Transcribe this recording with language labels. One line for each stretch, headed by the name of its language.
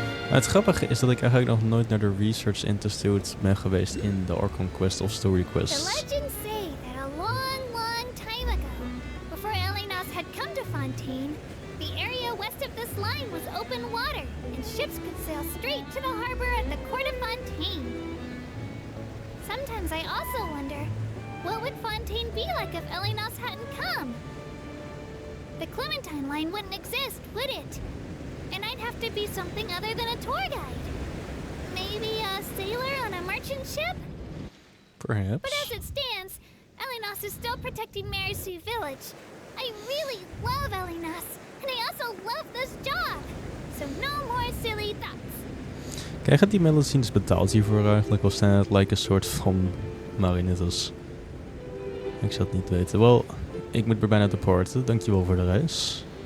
Dutch: Het grappige is dat ik eigenlijk nog nooit naar de Research Institute ben geweest in de Archon Quest of Story Quests.
English: The legends say that a long, long time ago, before Elenos had come to Fontaine, the area west of this line was open water, and ships could sail straight to the harbor at the court of Fontaine. Sometimes I also wonder, what would Fontaine be like if Elenos hadn't come? The Clementine line wouldn't exist, would it? And I'd have to be something other than a tour guide. Maybe a sailor on a merchant ship? Perhaps. But as it stands, Elenos is still protecting Marisu Village. I really love Elenos, and I also love this job. So no more silly thoughts.
Dutch: Krijgen die Melusines betaald hiervoor eigenlijk? Of zijn het like een soort van marionettes? Ik zou het niet weten. Wel, ik moet weer bijna departen. Dankjewel voor de reis.